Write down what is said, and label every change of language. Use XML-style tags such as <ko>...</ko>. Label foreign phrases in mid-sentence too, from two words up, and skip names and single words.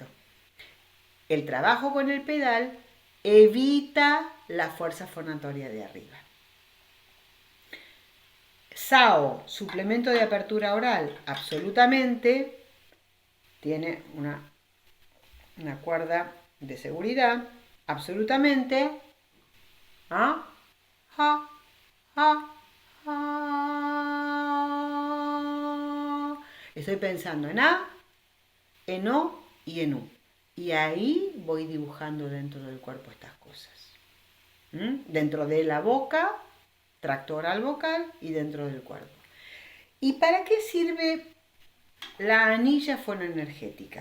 <es>El trabajo con el pedal evita la fuerza fonatoria de arriba. SAO, suplemento de apertura oral, absolutamente. Tiene una cuerda de seguridad, absolutamente. ¿Ah? Ja, ja, ja. Estoy pensando en A, en O y en U. Y ahí voy dibujando dentro del cuerpo estas cosas. Dentro de la boca, tracto oral vocal y dentro del cuerpo. ¿Y para qué sirve la anilla fonoenergética?</es>